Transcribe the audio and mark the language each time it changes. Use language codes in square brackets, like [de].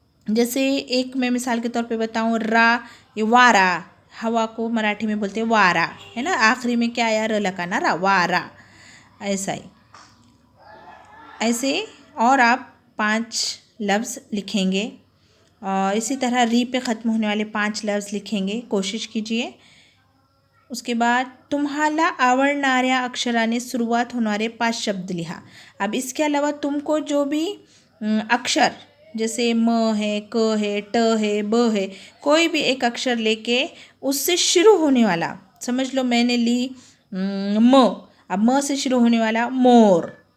[hi] जैसे एक मैं मिसाल के तौर पे बताऊँ, रा, ये वारा, हवा को मराठी में बोलते हैं वारा है ना, आखिरी में क्या आया? र लगाना, रा, वारा। ऐसा ही ऐसे और आप 5 लफ्ज़ लिखेंगे, और इसी तरह री पे ख़त्म होने वाले 5 लफ्ज़ लिखेंगे, कोशिश कीजिए। [mr] उसके बाद तुम्हाला आवडणाऱ्या अक्षराने सुरुवात होणारे 5 शब्द लिहा। [hi] अब इसके अलावा तुमको जो भी अक्षर, जैसे म है, क है, ट है, ब है, कोई भी एक अक्षर लेके उससे शुरू होने वाला, समझ लो मैंने ली म, अब म से शुरू होने वाला मोर।